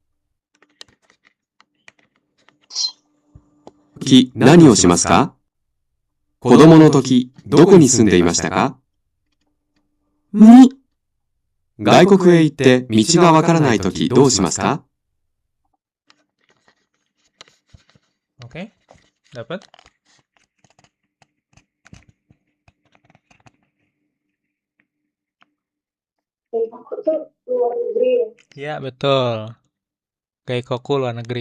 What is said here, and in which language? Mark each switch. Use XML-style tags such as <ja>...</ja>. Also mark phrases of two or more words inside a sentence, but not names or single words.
<ja>何をしますか？子供の時、どこに住んでいましたか？ 2、外国へ行って道がわからないときどうしますか？</ja> <id>Oke, dapat? Aku tuh luar negeri ya. Ya, betul. Gaikoku luar negeri.</id>